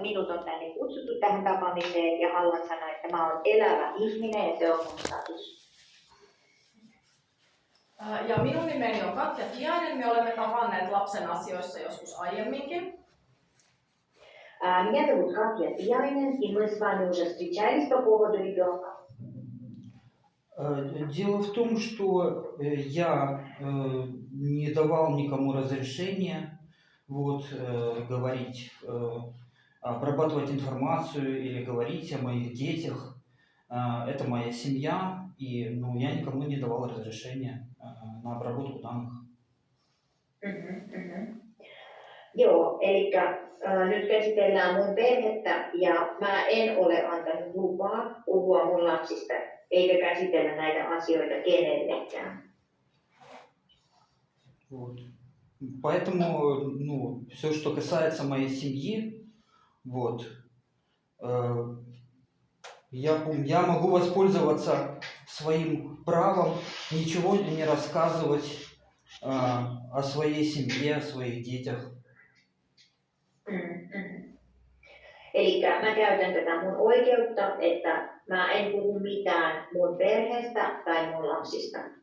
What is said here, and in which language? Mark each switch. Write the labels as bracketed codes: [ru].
[fi] Minut on tänne kutsuttu tähän tapaamiseen ja haluan sanoa, että mä oon elävä ihminen ja se on mun status. Ja minun nimeni on Katja Tiainen. Me olemme tavanneet lapsen asioissa joskus aiemminkin. [ru] Меня зовут Катя Тияinen, и мы с вами уже встречались по поводу ребенка. Дело в том, что я не давал никому разрешения говорить, обрабатывать информацию или говорить о моих детях. Это моя семья, и я никому не давал разрешения на обработку данных. [fi] Joo, eli nyt käsitellään mun perhettä ja mä en ole antanut lupaa puhua mun lapsista eikä käsitellä näitä asioita kenellekään. [ru] Вот. Поэтому, все, что касается моей семьи, я могу воспользоваться своим правом ничего не рассказывать о своей семье, о своих детях. [fi] Eli mä käytän tätä mun oikeutta, että mä en puhu mitään mun perheestä tai mun lapsista.